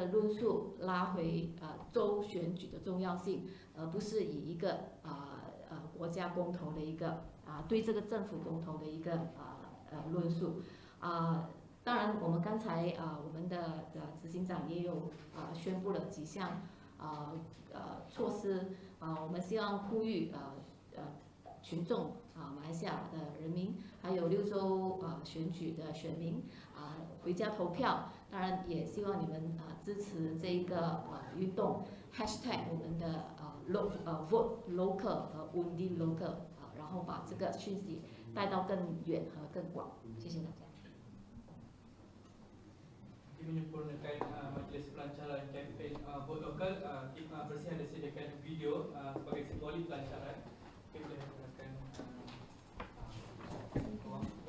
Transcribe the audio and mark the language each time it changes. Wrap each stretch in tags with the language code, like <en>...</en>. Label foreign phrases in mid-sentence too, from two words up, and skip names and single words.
<zh>论述拉回州选举的重要性，而不是以一个国家公投的一个对这个政府公投的一个论述当然，我们刚才我们的执行长也有宣布了几项措施我们希望呼吁群众马来西亚的人民，还有6州选举的选民回家投票。当然，也希望你们支持这一个运动 #我们的</zh> <en>vote local</en> <zh>和</zh> <ms>undi local</ms> <zh>然后把这个讯息带到更远和更广。谢谢大家。</zh> <ms>menyempurnakan majlis pelancaran kempen</ms> <en>vote lokal,</en> <ms>Bersih ada sediakan video sebagai simbolik pelancaran. Kita boleh gunakan ruang.</ms>